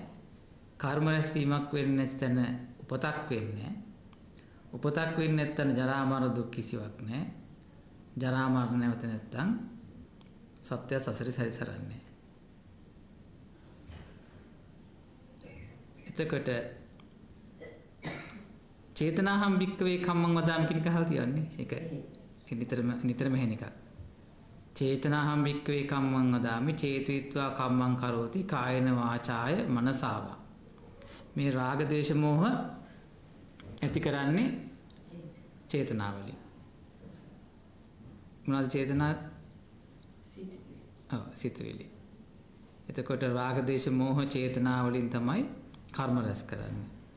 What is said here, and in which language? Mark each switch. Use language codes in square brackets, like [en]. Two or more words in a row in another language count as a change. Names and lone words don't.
[si] කර්ම රැස්වීමක් වෙන්නේ නැති තැන උපතක් වෙන්නේ නැහැ. උපතක් වෙන්නේ නැත්නම් ජරා මරණ දුක් කිසිවක් නැහැ. ජරා මරණ නැවත නැත්නම් සත්‍ය සසරි සැරිසරන්නේ. එතකොට [pi] චේතනාහම් භික්කවේ කම්මං වදාමි [si] කියන එක අහලා තියන්නේ. ඒක නිතරම හෙන එකක්. [pi] චේතනාහම් භික්කවේ කම්මං වදාමි චේතවිත්වා කම්මං කරෝති කායන වාචාය මනසාවා. [si] මේ රාග දේශ මොහ ඇති කරන්නේ චේතනාවලින්. මොනවාද චේතනා? සිතුවිලි. එතකොට රාග දේශ මොහ චේතනාවලින් තමයි කර්ම රැස් කරන්නේ.